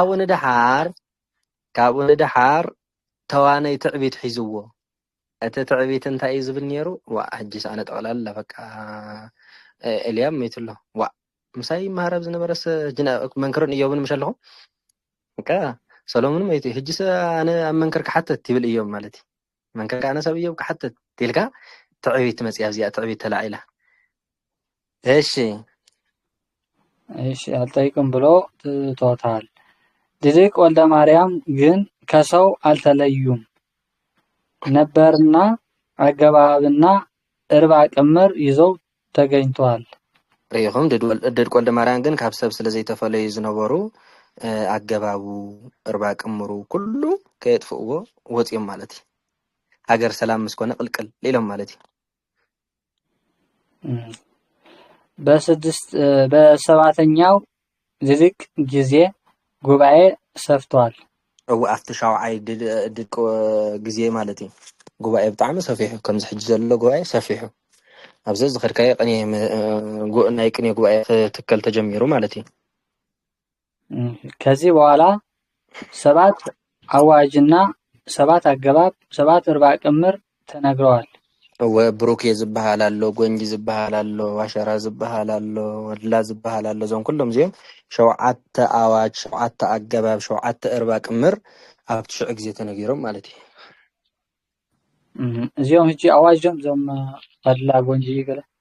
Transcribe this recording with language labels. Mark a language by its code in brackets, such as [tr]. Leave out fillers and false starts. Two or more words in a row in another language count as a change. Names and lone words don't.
[ti] ካብኡ ንድሓር ተዋናይ ትዕቢት ሒዝዎ እቲ ትዕቢት እንታይ እዩ ዝብል ነይሩ ዋ ሕጂስ ኣነ ጠቕላላ በቃ ኤልያብ ሞይቱሎ ዋ ምሳይ ማህረብ ዝነበረስ መንክርን እዮብን ምሽ ኣለኹም በቃ ሰሎሞን ሞይቱ ሕጂስ ኣነ ኣብ መንክር ክሓተት ይብል እዮም ማለት እዩ መንክር ኣነ ሰብ እዮም ክሓተት ትልካ ትዕቢት መፅያ እዚኣ ትዕቢት ተላዒላ [am] እሺ አልጠይቅም ብሎ ትቶታል ድድቅ ወልደ ማርያም ግን ከሰው አልተለዩም ነበርና አገባብና እርባ ቅምር ይዘው ተገኝቷል [ti] ሪኹም ድድቅ ወልደ ማርያም ግን ካብ ሰብ ስለዘይተፈለዩ ዝነበሩ ኣገባቡ እርባ ቅምሩ ኩሉ ከየጥፍእዎ ወፂኦም ማለት እዩ ሃገር ሰላም ምስኮነ ቅልቅል ኢሎም ማለት እዩ [am] በሰባተኛው ድድቅ ጊዜ ጉባኤ ሰፍቷል [ti] ኣብቲ ሻውዓይ ድድቅ ጊዜ ማለት እዩ ጉባኤ ብጣዕሚ ሰፊሑ ከምዚ ሕጂ ዘሎ ጉባኤ ሰፊሑ ኣብዚ ዝኸድካዮ ናይ ቅኔ ጉባኤ ክትከል ተጀሚሩ ማለት እዩ [am] ከዚህ በኋላ 7 አዋጅና 7 አገባብ 7 እርባ ቅምር ተነግረዋል። [ti] ወብሩክ የዝባሃል አሎ ጎንጂ ዝባሃል አሎ ዋሸራ ዝባሃል አሎ ወድላ ዝባሃል አሎ ዞም ኩሎም እዚኦም 7 አዋጅ 7 አገባብ 7 እርባ ቅምር ኣብቲ ሽዑ ግዜ ተነጊሮም ማለት እዩ። እዚኦም ሕጂ ኣዋጅም ዞም ወድላ ጎንጂ ገለ